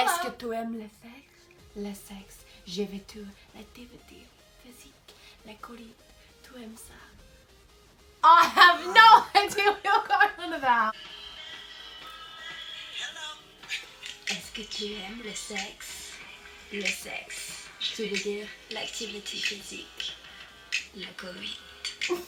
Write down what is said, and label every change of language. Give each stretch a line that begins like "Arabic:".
French: Est-ce que tu aimes le sexe? Le sexe. Je vais te l'activité physique, la colite. Tu aimes ça?
English: I have no idea what you're going on about.
French: Est-ce que tu aimes le sexe? Le sexe. Je veux dire l'activité physique, la colite.